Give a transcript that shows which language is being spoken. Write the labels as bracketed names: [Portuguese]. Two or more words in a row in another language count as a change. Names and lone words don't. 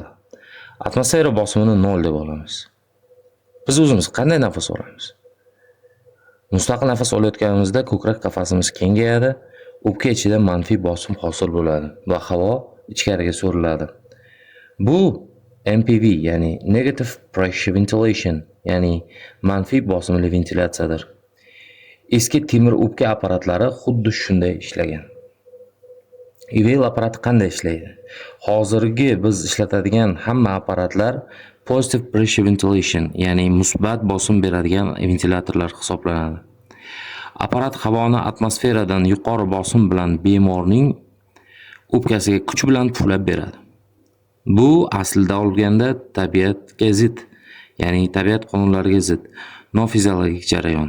[Uzbek] Atmosfera bosimini 0 deb olamiz. Biz o'zimiz qanday nafas olamiz? Mustaqil nafas olayotganimizda ko'krak qafasimiz kengayadi, o'pka ichida manfiy bosim hosil bo'ladi va havo ichkariga so'riladi. Bu MPV, ya'ni [English] negative pressure ventilation, [Uzbek] ya'ni manfiy bosimli ventilyatsiyadir. Eski temir o'pka apparatlari xuddi shunday ishlagan. IVL apparati qanday ishlaydi? Hozirgi biz ishlatadigan hamma apparatlar [English] positive pressure ventilation, [Uzbek] ya'ni musbat bosim beradigan ventilyatorlar hisoblanadi. Apparat havoni atmosferadan yuqori bosim bilan bemorning o'pkasiga kuch bilan puflab beradi. Bu aslida olganda tabiatga zid, ya'ni tabiat qonunlariga zid, nofiziologik jarayon.